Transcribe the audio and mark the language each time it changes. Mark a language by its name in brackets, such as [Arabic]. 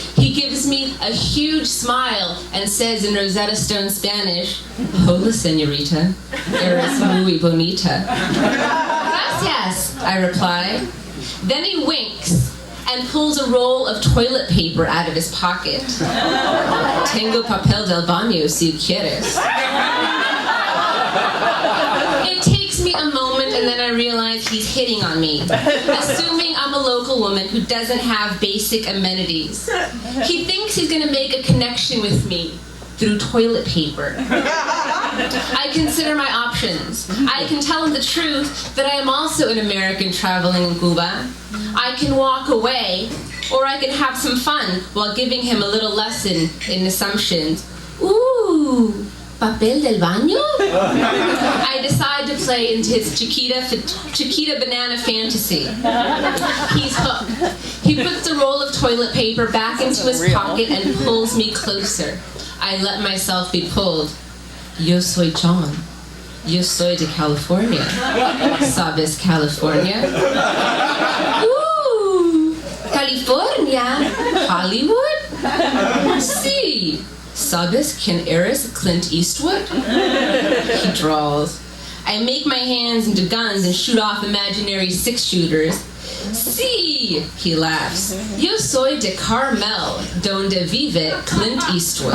[English] He gives me a huge smile and says in Rosetta Stone Spanish, [Spanish] "Hola, señorita, eres muy bonita." "Gracias," [English] I reply. Then he winks and pulls a roll of toilet paper out of his pocket. [Spanish] "Tengo papel del baño si quieres." [English] It takes me a moment and then I realize he's hitting on me, assuming I'm a local woman who doesn't have basic amenities. He thinks he's going to make a connection with me through toilet paper. I consider my options. I can tell him the truth that I am also an American traveling in Cuba. I can walk away, or I can have some fun while giving him a little lesson in assumptions. Ooh, [Spanish] papel del baño? [English] I decide to play into his Chiquita banana fantasy. He's hooked. He puts the roll of toilet paper back into his pocket and pulls me closer. I let myself be pulled. [Spanish] Yo soy John. Yo soy de California. ¿Sabes California? Ooh, California? Hollywood? Sí. ¿Sabes quién eres, Clint Eastwood? [English] He drawls. I make my hands into guns and shoot off imaginary 6-shooters. [Spanish] Sí, [English] he laughs. [Spanish] Yo soy de Carmel, donde vive Clint Eastwood.